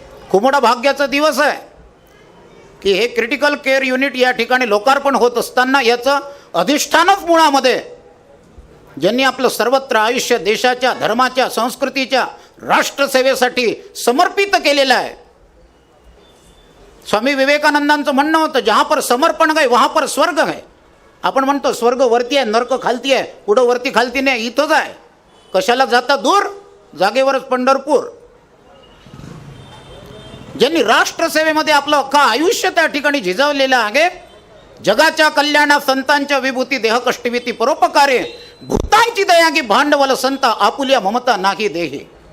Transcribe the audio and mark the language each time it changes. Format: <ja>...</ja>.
<mr>खूप मोठा भाग्याचा दिवस आहे की हे क्रिटिकल केअर युनिट या ठिकाणी लोकार्पण होत असताना याचं अधिष्ठानच मुळामध्ये ज्यांनी आपलं सर्वत्र आयुष्य देशाच्या, धर्माच्या, संस्कृतीच्या, राष्ट्रसेवेसाठी समर्पित केलेलं आहे. स्वामी विवेकानंदांचं म्हणणं होतं,</mr> <hi>जहाँ पर समर्पण गए वहाँ पर स्वर्ग है.</hi> <mr>आपण म्हणतो स्वर्ग वरती आहे, नरक खालती आहे, पुढं वरती खालती नाही, इथंच आहे. कशाला जाता दूर, जागेवरच पंढरपूर. ज्यांनी राष्ट्रसेवेमध्ये आपलं अख्खं आयुष्य त्या ठिकाणी झिजवलेलं आहे, जगाच्या कल्याणात संतांच्या विभूती देहकष्टविती परोपकारे, भूतांची दयागी भांडवल संता आपुल्या ममता नाही देही.</mr>